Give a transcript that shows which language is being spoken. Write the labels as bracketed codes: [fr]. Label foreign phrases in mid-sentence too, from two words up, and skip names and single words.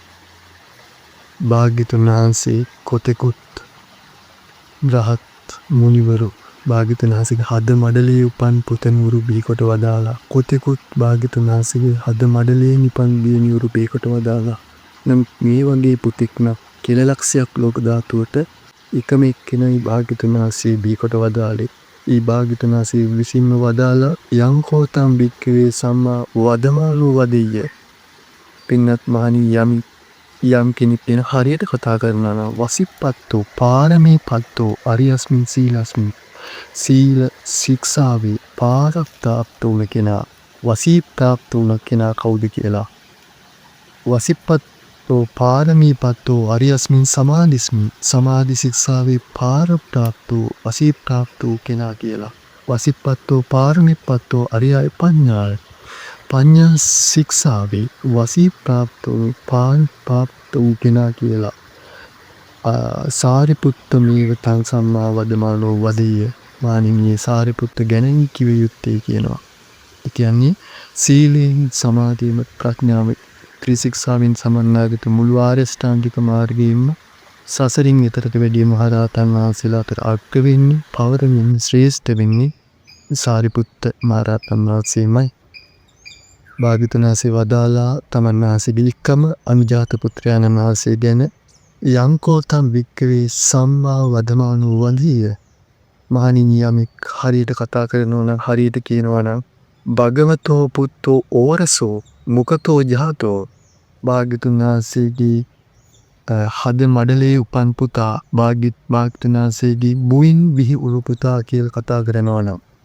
[si] භාග්‍යතුන් වහන්සේ කොතෙකුත් රහත් මුනිවරු භාග්‍යතුන් වහන්සේගේ හද මඩලේ උපන් පුතණුවරු බිහිකොට වදාලා කොතෙකුත් භාග්‍යතුන් වහන්සේගේ හද මඩලේ නිපන් දියණිවරු බිහිකොට වදාලා නම් මේ වගේ පුතෙක් නම් කෙලලක්ෂයක් ලෝක ධාතුවට එකම එක්කෙනයි භාග්‍යතුන් වහන්සේ බිහිකොට වදාලේ. ඊ භාග්‍යතුන් වහන්සේ විසින්ම වදාලා [pi] යං කෝතම් භික්ඛවේ සම්මා වදමානෝ වදෙය්‍ය. [si] පින්නත් මහණී යම් කෙනෙක් ගැන හරියට කතා කරනවා නම් [pi] වසිප්පත්තෝ පාරමී පත්තෝ අරියස්මින් සීලස්මින් [si] සීල ශික්ෂාවේ පාරප්‍රාප්ත වුණ කෙනා වසීප්‍රාප්ත වුණ කෙනා කවුද කියලා. [pi] වසිප්පත්තෝ පාරමී පත්තෝ අරියස්මින් සමාධිස්මින් [si] සමාධි ශික්ෂාවේ පාරප්‍රාප්තෝ වසීප්‍රාප්ත වූ කෙනා කියලා. [pi] වසිප්පත්තෝ පාරමී පත්තෝ අරියයි පඤ්ඤාය [si] පඤ්ඤා ශික්ෂාවේ වසී ප්‍රාප්ත වූ පාරප්‍රාප්ත වූ කෙනා කියලා. [pi] සාරිපුත්ත මේව තං සම්මා වදමානෝ වදෙය්‍ය. [si] මානිනියේ සාරිපුත්ත ගැන කිව යුත්තේ කියනවා. ඒ කියන්නේ සීලයෙන් සමාධියෙන් ප්‍රඥාවෙන් ත්‍රිශික්ෂාවෙන් සමන්නාගත මුළු ආර්ය ශ්‍රාන්තික මාර්ගයෙන්ම සසරින් එතරට වැඩිය මහරහතන් වහන්සේලා අතර අග්‍ර වෙන්නේ පවරමින් ශ්‍රේෂ්ඨ වෙන්නේ සාරිපුත්ත මහරහතන් වහන්සේමයි. භාග්‍යවතුන් වහන්සේ වදාලා තමන් වහන්සේ බිලික්කම අනුජාත පුත්‍රයාණන් වහන්සේ ගැන [pi] යං කෝතම් භික්ඛවේ සම්මා වදමානෝ වදෙය්‍ය. [si] මහණෙනි යමෙක් හරියට කතා කරනවා නම් හරියට කියනවා නම් [pi] භගවතෝ පුත්තෝ ඕරසෝ මුකතෝ ජාතෝ. [si] භාග්‍යවතුන් වහන්සේගේ හද මඩලේ උපන් පුතා භාග්‍යවතුන් වහන්සේගේ මුවින් විහි උණු පුතා කියලා කතා කරනවා නම්